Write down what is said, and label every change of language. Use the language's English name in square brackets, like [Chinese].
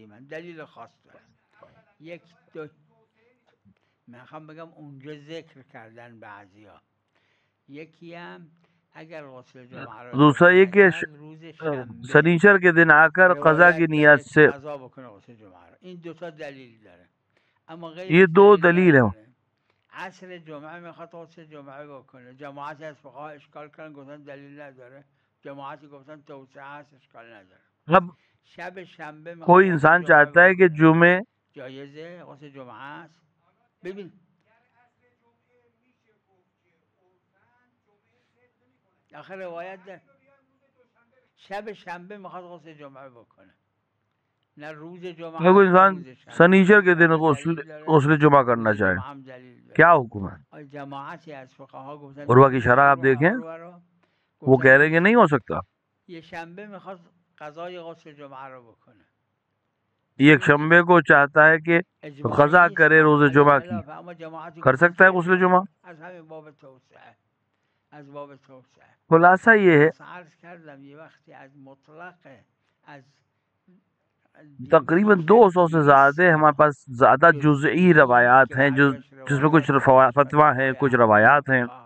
[Persian] دلیل خاص یک دو میخوام بگم اونجا ذکر کردن بعضیا. یکی هم اگر غسل جمعه رو [Urdu] دوسرا یہ کہ سنیچر کے دن آ کر قضا کی نیت سے [Persian] قضا بکنه غسل جمعه رو. این دوتا دلیل داره، اما غیر [Urdu] یہ دو دلیل ہیں. [Persian] عصر جمعه میخواد غسل جمعه بکنه، جماعتی از فقها اشکال کردن گفتن دلیل نداره، جماعتی گفتن توسعه هست اشکال نداره. [Urdu] اب کوئی انسان چاہتا ہے کہ جمعے [Persian] جایزه غسل جمعه است. ببین آخر روایت ده شب شنبه میخواد غسل جمعه بکنه، نه روز جمعه. [Urdu] کوئی انسان سنیچر کے دن غسل جمعہ کرنا چاہے، کیا حکم ہے؟ [Persian] جماعتی از فقها گفتن [Urdu] عروہ کی شرح آپ دیکھیں، وہ کہہ رہے ہیں کہ نہیں ہو سکتا. [Persian] یہ شنبه میخواد قضای غسل جمعه رو بکنه، [Urdu] یہ ایک شنبے کو چاہتا ہے کہ قضا کرے روز جمعہ کی، کر سکتا ہے غسل جمعہ. [Persian] از همین باب توسعه، از باب توسعه. [Urdu] خلاصہ یہ ہے [Persian] عرض کردم یہ وقتی از مطلق از [Urdu] تقریباً 200 سے زیادہ ہمارے پاس زیادہ جزئی روایات ہیں جس میں کچھ فتویٰ ہیں، کچھ روایات ہیں.